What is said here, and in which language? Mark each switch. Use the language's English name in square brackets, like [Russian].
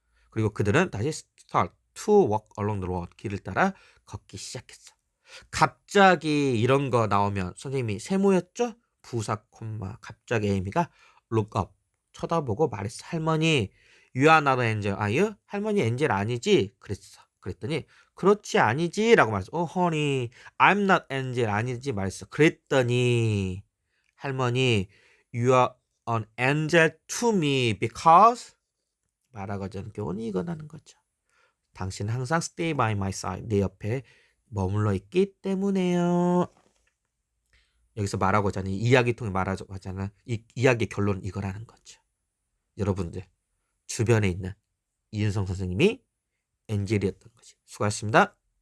[English] 그리고 그들은 다시 start to walk along the road. [Korean] 길을 따라 걷기 시작했어. 갑자기 이런 거 나오면 선생님이 세모였죠? 부사 콤마. 갑자기 에이미가 look up. 쳐다보고 말했어. [English] 할머니, you are not an angel, are you? [Korean] 할머니 엔젤 아니지? 그랬어. 그랬더니 그렇지 아니지? 라고 말했어. [English] honey, I'm not angel 아니지? [Korean] 말했어. 그랬더니 할머니, you are an angel to me because 말하고자 하는 교훈이 이거라는 거죠. [English] 당신은 항상 stay by my side. [Korean] 내 옆에 머물러 있기 때문에요. 여기서 말하고자 하는 이야기 통해 말하고자 하는 이 이야기의 결론은 이거라는 거죠. 여러분들 주변에 있는 이윤성 선생님이 엔젤이었던 거지. 수고하셨습니다.